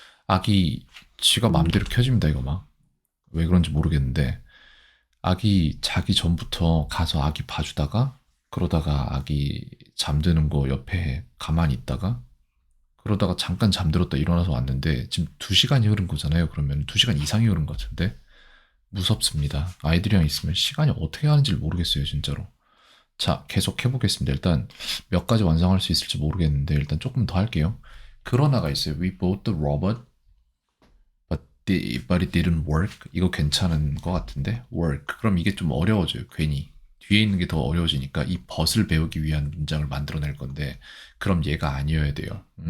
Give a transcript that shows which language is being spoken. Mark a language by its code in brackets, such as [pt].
[ko] 아기 지가 맘대로 켜집니다, 이거 막. 왜 그런지 모르겠는데, 아기 자기 전부터 가서 아기 봐주다가 그러다가 아기 잠드는 거 옆에 가만히 있다가 그러다가 잠깐 잠들었다 일어나서 왔는데 지금 2시간이 흐른 거잖아요. 그러면 2시간 이상이 흐른 것 같은데 무섭습니다. 아이들이랑 있으면 시간이 어떻게 가는지 모르겠어요, 진짜로. 자, 계속 해보겠습니다. 일단 몇 가지 완성할 수 있을지 모르겠는데 일단 조금 더 할게요. 그러나가 있어요. [en] We bought the robot, but it didn't work. [ko] 이거 괜찮은 것 같은데 work. 그럼 이게 좀 어려워져요. 괜히 뒤에 있는 게 더 어려워지니까 이 벗을 배우기 위한 문장을 만들어낼 건데 그럼 얘가 아니어야 돼요.